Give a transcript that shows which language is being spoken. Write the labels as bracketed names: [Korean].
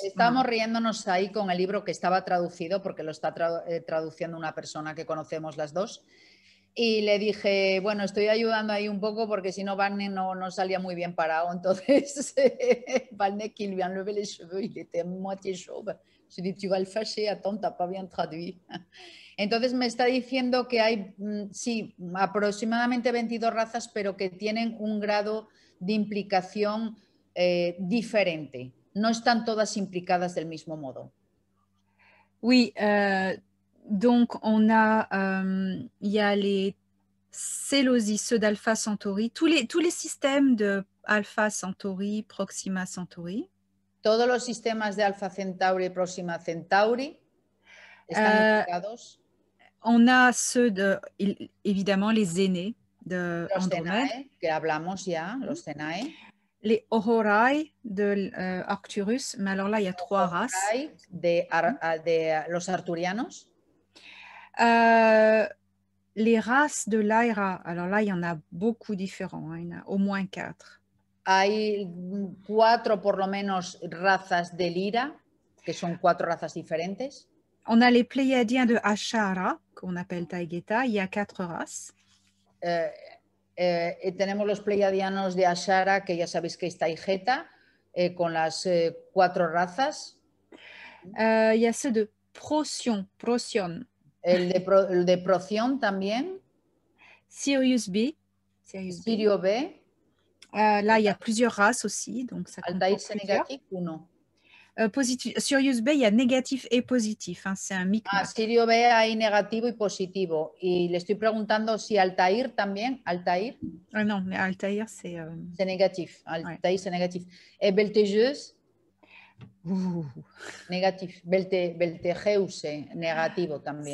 [Spanish] Estamos riéndonos ahí con el libro que estaba traducido, porque lo está traduciendo una persona que conocemos las dos. Y le dije, bueno, estoy ayudando ahí un poco porque si no, Valnek no salía muy bien parado. Entonces, [French] Valnek, il lui a enlevé les cheveux, il était moitié chauve. Je lui ai dit, tu vas le fâcher, attends, t'as pas bien traduit. [Spanish] Entonces me está diciendo que hay, sí, aproximadamente 22 razas, pero que tienen un grado de implicación diferente. No están todas implicadas del mismo modo. [French] Oui, donc on a, il y a les Célosies, ceux d'Alpha Centauri, tous les systèmes de Alpha Centauri, Proxima Centauri. [Spanish] Todos los sistemas de Alpha Centauri y Próxima Centauri están implicados. [French] On a ceux de, évidemment, les aînés de [Spanish] Los [French] Andromède. [Spanish] Zenae, que hablamos ya, los Zenae. [French] Les Ororai de Arcturus, mais alors là, il y a 3 races. [Spanish] De los arturianos. [French] Les races de Lyra, alors là, il y en a beaucoup différents, hein, il y en a au moins 4. [Spanish] Hay 4 por lo menos razas de Lyra, que son 4 razas diferentes. [French] On a les Pléiadiens de Ashara, qu'on appelle Taygeta, il y a 4 races. [Spanish] Tenemos los Pleiadianos de Ashara, que ya sabéis que es Taygeta, con las 4 razas. [French] Il y a ceux de Procyon. [Spanish] El de Procyon también. [French] Sirius B. [Spanish] Sirio B. [French] Là, il y a plusieurs races aussi, donc ça Altair, comporte c'est plusieurs. négatif ou non? Positif. Sirius B, il y a négatif et positif, hein, c'est un micmac. [Spanish] Sirio B hay negativo y positivo. Y le estoy preguntando si Altair también. Altair. [French] Non, mais Altair, c'est... C'est négatif. Altair, c'est négatif. Et Beltegeuse? Négatif. [Spanish] Beltegeuse, [French] c'est [Spanish] négativo también.